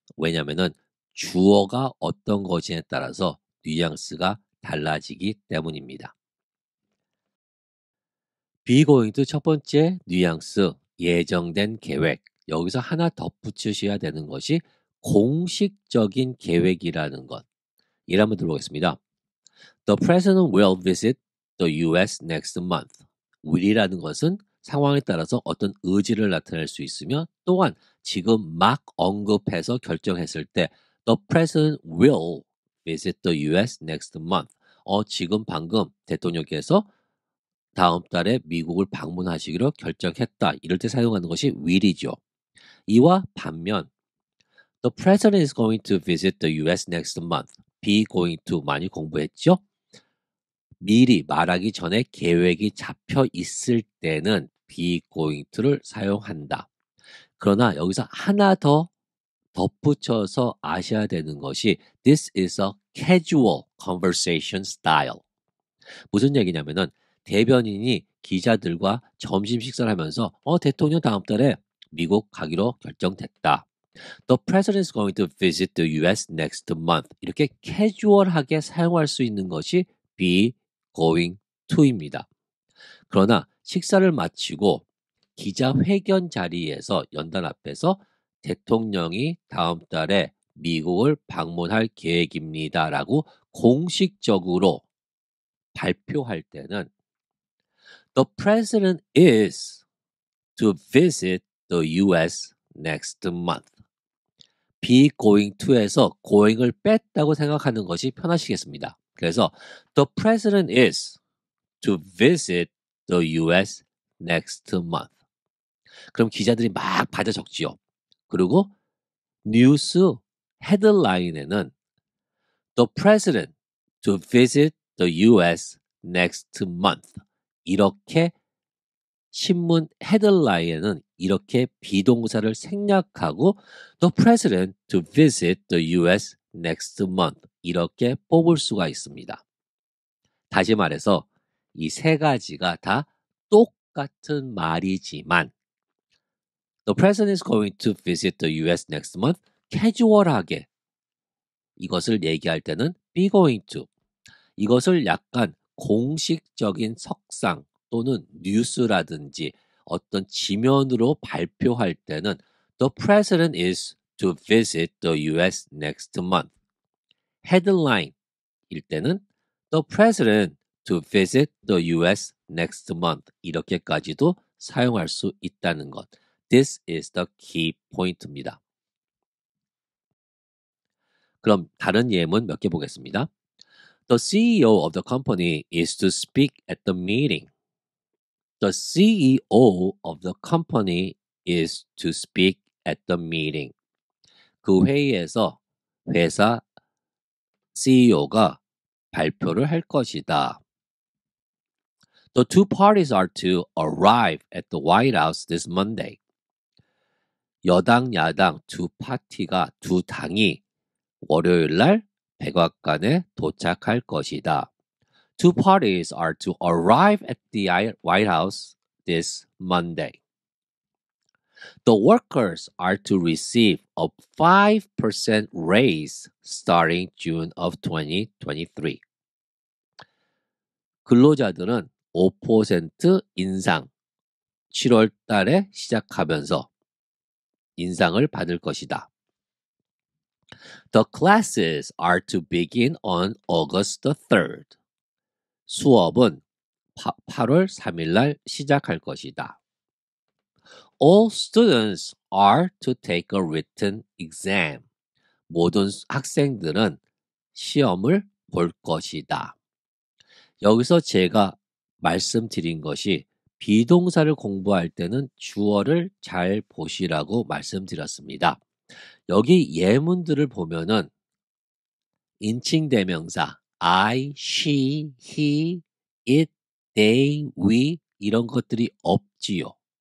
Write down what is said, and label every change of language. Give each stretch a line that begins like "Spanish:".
Korean: 왜냐하면 주어가 어떤 것인에 따라서 뉘앙스가 달라지기 때문입니다. be going to 첫 번째 뉘앙스 예정된 계획. 여기서 하나 덧붙이셔야 되는 것이 공식적인 계획이라는 것. 이를 한번 들어보겠습니다.
English: The president will visit the US next month.
Korean: will이라는 것은 상황에 따라서 어떤 의지를 나타낼 수 있으며 또한 지금 막 언급해서 결정했을 때
English: The president will visit the US next month.
Korean: 지금 방금 대통령께서 다음 달에 미국을 방문하시기로 결정했다. 이럴 때 사용하는 것이 will이죠. 이와 반면
English: The president is going to visit the US next month.
Korean: be going to 많이 공부했죠? 미리 말하기 전에 계획이 잡혀 있을 때는 be going to를 사용한다. 그러나 여기서 하나 더 덧붙여서 아셔야 되는 것이
English: This is a casual conversation style.
Korean: 무슨 얘기냐면은 대변인이 기자들과 점심 식사를 하면서 대통령 다음 달에 미국 가기로 결정됐다.
English: The president is going to visit the US next month.
Korean: 이렇게 캐주얼하게 사용할 수 있는 것이 be going to입니다. 그러나 식사를 마치고 기자회견 자리에서 연단 앞에서 대통령이 다음 달에 미국을 방문할 계획입니다. 라고 공식적으로 발표할 때는
English: The president is to visit the US next month.
Korean: be going to에서 going을 뺐다고 생각하는 것이 편하시겠습니다. 그래서
English: The president is to visit the US next month.
Korean: 그럼 기자들이 막 받아 적지요. 그리고 뉴스 헤드라인에는
English: The president to visit the US next month.
Korean: 이렇게 신문 헤드라인에는 이렇게 비동사를 생략하고
English: The president to visit the US next month.
Korean: 이렇게 뽑을 수가 있습니다. 다시 말해서 이 세 가지가 다 똑같은 말이지만
English: The president is going to visit the US next month.
Korean: 캐주얼하게 이것을 얘기할 때는 be going to. 이것을 약간 공식적인 석상 또는 뉴스라든지 어떤 지면으로 발표할 때는
English: The president is to visit the US next month.
Korean: 헤드라인일 때는
English: The president to visit the US next month.
Korean: 이렇게까지도 사용할 수 있다는 것.
English: This is the key point입니다.
Korean: 그럼 다른 예문 몇 개 보겠습니다.
English: The CEO of the company is to speak at the meeting. The CEO of the company is to speak at the meeting.
Korean: 그 회의에서 회사 CEO가 발표를 할 것이다.
English: The two parties are to arrive at the White House this Monday.
Korean: 여당, 야당 두 파티가 두 당이 월요일 날 백악관에 도착할 것이다.
English: Two parties are to arrive at the White House this Monday. The workers are to receive a 5% raise starting June of 2023.
Korean: 근로자들은 5% 인상 7월 달에 시작하면서 인상을 받을 것이다.
English: The classes are to begin on August the 3rd.
Korean: 수업은 8월 3일 날 시작할 것이다.
English: All students are to take a written exam.
Korean: 모든 학생들은 시험을 볼 것이다. 여기서 제가 말씀드린 것이 비동사를 공부할 때는 주어를 잘 보시라고 말씀드렸습니다. 여기 예문들을 보면은 인칭 대명사 I, she, he, it, they, we 이런 것들이 없지요.